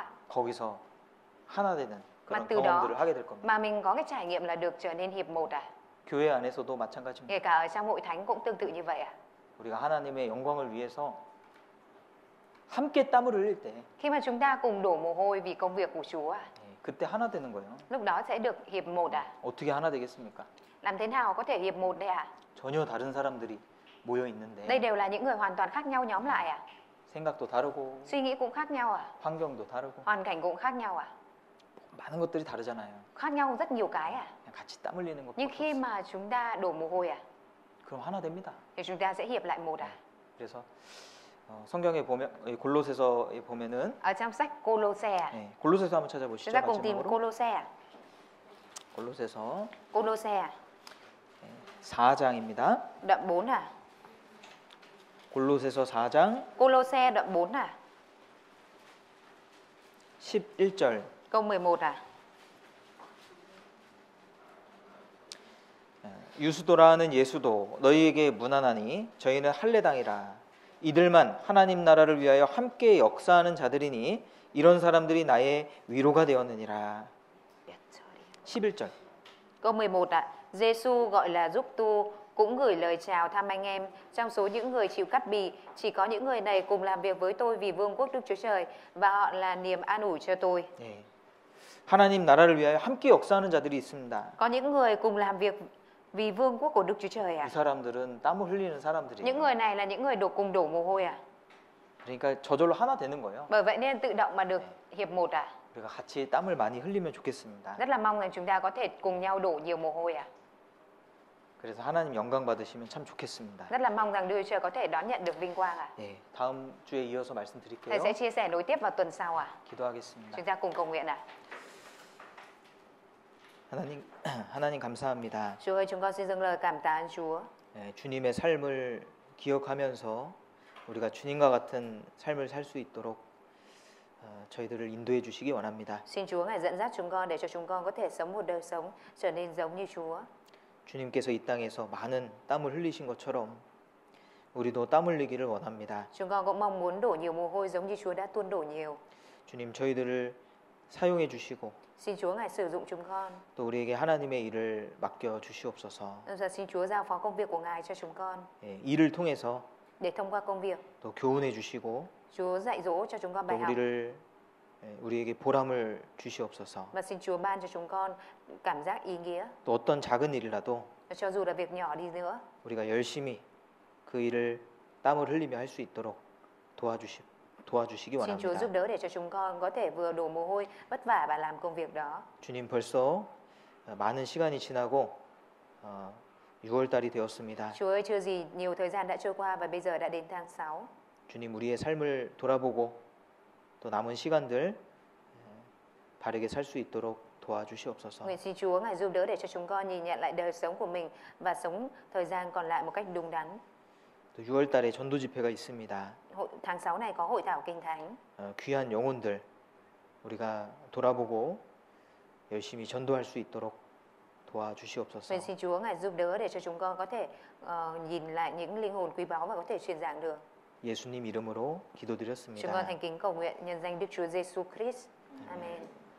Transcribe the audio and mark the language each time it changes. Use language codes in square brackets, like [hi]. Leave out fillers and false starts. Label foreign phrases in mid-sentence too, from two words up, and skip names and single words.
[ko] 거기서 하나 되는 그런 [vi] từ đó [ko] 경험들을 하게 될 겁니다. [vi] mà mình có cái trải nghiệm là được trở nên hiệp một [ko] 교회 안에서도 마찬가지입니다. [vi] kể cả ở trong hội thánh cũng tương tự như vậy [ko] 우리가 하나님의 영광을 위해서 함께 땀을 흘릴 때 [vi] Khi mà chúng ta cùng đổ mồ hôi vì công việc của Chúa [ko] 그때 하나 되는 거예요. [vi] lúc đó sẽ được hiệp một [ko] 어떻게 하나 되겠습니까? [vi] Làm thế nào có thể hiệp một đây [ko] 전혀 다른 사람들이 모여 [vi] Đây [ko] 있는데 [vi] đều là những người hoàn toàn khác nhau nhóm lại [ko] 생각도 다르고 [vi] Suy nghĩ cũng khác nhau [ko] 환경도 다르고 [vi] Hoàn cảnh cũng khác nhau [ko] 많은 것들이 다르잖아요. [vi] Khác nhau rất nhiều cái [ko] 그냥 같이 땀 흘리는 것밖에 [vi] Nhưng khi [ko] 없어요. [vi] mà chúng ta đổ mồ hôi [ko] 그럼 하나 됩니다. [vi] thì chúng ta sẽ hiệp lại một [ko] 그래서 성경에 보면 골로새서에 보면은 [vi] Ở trong sách Cô-lô-xe [ko] 골로새서 한번 [vi] Chúng [ko] 찾아보시죠. [vi] ta cùng tìm [ko] 마지막으로 [vi] Cô-lô-xe [ko] 골로새서 [vi] Cô-lô-xe [ko] 4장입니다. [vi] đoạn 4 [ko] 골로새서 4장 [vi] Cô-lô-xe đoạn 4 [ko] 11절 [vi] câu 11 [ko] 유수도라 하는 예수도 너희에게 문안하니 저희는 할례당이라 이들만 하나님 나라를 위하여 함께 역사하는 자들이니 이런 사람들이 나의 위로가 되었느니라. 11절 [vi] Câu 11 Giê-xu gọi là giúp tu cũng gửi lời chào thăm anh em. Trong số những người chịu cắt bì, chỉ có những người này cùng làm việc với tôi vì vương quốc Đức Chúa Trời và họ là niềm an ủi cho tôi. [ko] 하나님 나라를 위하여 함께 역사하는 자들이 있습니다. [vi] Có những người cùng làm việc vì vương quốc của Đức Chúa Trời [ko] 이 사람들은 땀을 흘리는 사람들이에요. [vi] Những người này là những người cùng đổ mồ hôi [ko] 그러니까 저절로 하나 되는 거예요. [vi] Bởi vậy nên tự động mà được hiệp một [ko] 우리가 같이 땀을 많이 흘리면 좋겠습니다. [vi] Rất là mong rằng chúng ta có thể cùng nhau đổ nhiều mồ hôi [ko] 그래서 하나님 영광 받으시면 참 좋겠습니다. [vi] Rất là mong rằng Đức Chúa Trời có thể đón nhận được vinh quang [ko] 다음 주에 이어서 말씀드릴게요. [vi] Thầy sẽ chia sẻ nối tiếp vào tuần sau [ko] 기도하겠습니다. [vi] Chúng ta cùng cầu nguyện [ko] 하나님 감사합니다. [vi] Chúa ơi, chúng con xin dâng lời cảm tạ ơn Chúa. [ko] 주님의 삶을 기억하면서 우리가 주님과 같은 삶을 살 수 있도록 저희들을 인도해 주시기 원합니다. [vi] Xin Chúa Ngài dẫn dắt chúng con để cho chúng con có thể sống một đời sống trở nên giống như Chúa. [ko] 주님께서 이 땅에서 많은 땀을 흘리신 것처럼 우리도 땀 흘리기를 원합니다. [vi] Chúng con cũng mong muốn đổ nhiều mồ hôi giống như Chúa đã tuôn đổ nhiều. [ko] 주님 저희들을 사용해 주시고 [vi] Xin Chúa Ngài sử dụng chúng con. [ko] 또 우리에게 하나님의 일을 맡겨 주시옵소서. [vi] Giờ xin Chúa giao phó công việc của Ngài cho chúng con. [ko] 일을 통해서 [vi] Để thông qua công việc, [ko] 또 교훈해 주시고 [vi] Chúa dạy dỗ cho chúng con [ko] 또 [vi] bài học. [ko] 우리에게 보람을 주시옵소서. [vi] Và xin Chúa ban cho chúng con cảm giác ý nghĩa. [ko] 또 어떤 작은 일이라도 [vi] Cho dù là việc nhỏ đi nữa, [ko] 우리가 열심히 그 일을 땀을 흘리며 할 수 있도록 도와주시기 [vi] xin Chúa [ko] 원합니다. [vi] giúp đỡ để cho chúng con có thể vừa đổ mồ hôi vất vả và làm công việc đó. [ko] 주님 벌써 많은 시간이 지나고 6월 달이 되었습니다. [vi] Chúa ơi, chưa gì nhiều thời gian đã trôi qua và bây giờ đã đến tháng 6. [ko] 주님 우리의 삶을 돌아보고 또 남은 시간들 바르게 살 수 있도록 도와주시옵소서. [vi] Nguyện xin Chúa Ngài giúp đỡ để cho chúng con nhìn nhận lại đời sống của mình và sống thời gian còn lại một cách đúng đắn. [ko] 또 6월 달에 전도 집회가 있습니다. [vi] Tháng 6 này có hội thảo kinh thánh. [ko] 귀한 영혼들 우리가 돌아보고 열심히 전도할 수 있도록 도와주시옵소서. [vi] Nguyện xin Chúa Ngài giúp đỡ để cho chúng con có thể nhìn lại những linh hồn quý báu và có thể truyền giảng được. [ko] 예수님 이름으로 [vi] Chúng con [ko] 기도드렸습니다. [vi] thành kính cầu nguyện nhân danh Đức Chúa Giêsu Christ. Amen.